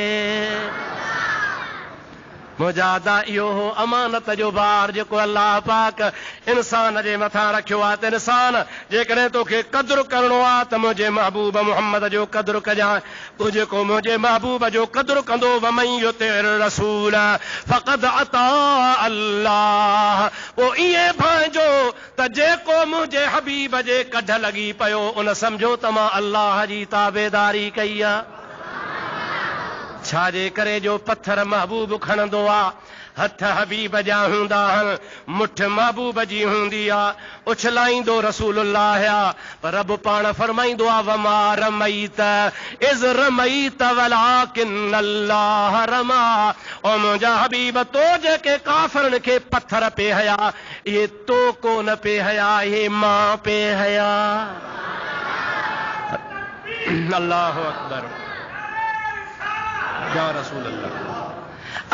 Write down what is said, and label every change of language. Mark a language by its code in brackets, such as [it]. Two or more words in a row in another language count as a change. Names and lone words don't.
[sd] मुजादा इहो हो अमानत जो बार जेको अल्लाह पाक इंसान जे मथां रखियो आहे। त इंसान जेकॾहिं तोखे क़दुरु करणो आहे त मुंहिंजे महबूब मुहम्मद जो क़दुरु कजांइ। तूं जेको मुंहिंजे महबूब जो क़दुरु कंदो, [ar] ومن يطع الرسول فقد أطاع الله, [sd] पोइ ईअं भांइजो त जेको मुंहिंजे हबीब जे कढ लॻी पियो उन सम्झो त मां अल्लाह जी ताबेदारी कई आहे। छाजे करे जो पत्थर महबूब खणंदो आहे, हथ हबीब जा हूंदा आहिनि, मुठ महबूब जी हूंदी आहे। उछलाईंदो रसूलुल्लाह आ, पर रब पाण फरमाईंदो आहे [ar] وما رميت إذ رميت ولكن الله رمى. [sd] ओ मुंहिंजा हबीब, तो जेके काफ़िरनि खे पत्थर पे हया, इहे तो कोन पे हया, इहे मां पे हया। [ar] الله أكبر يا رسول الله.